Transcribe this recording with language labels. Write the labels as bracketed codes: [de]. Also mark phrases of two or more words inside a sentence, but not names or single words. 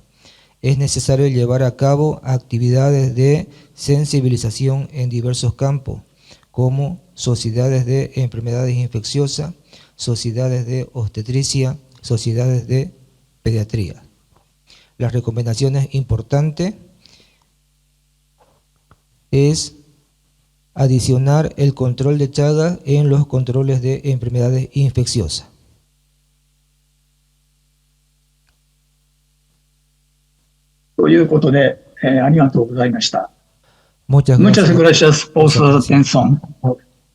[es] Es necesario llevar a cabo actividades de sensibilización en diversos campos, como sociedades de enfermedades infecciosas, sociedades de obstetricia, sociedades de pediatría. Las recomendaciones importantes es adicionar el control de Chagas en los controles de enfermedades infecciosas. [ja] ということで、ありがとうございました。 [es] Muchas Muchas gracias. gracias por su atención.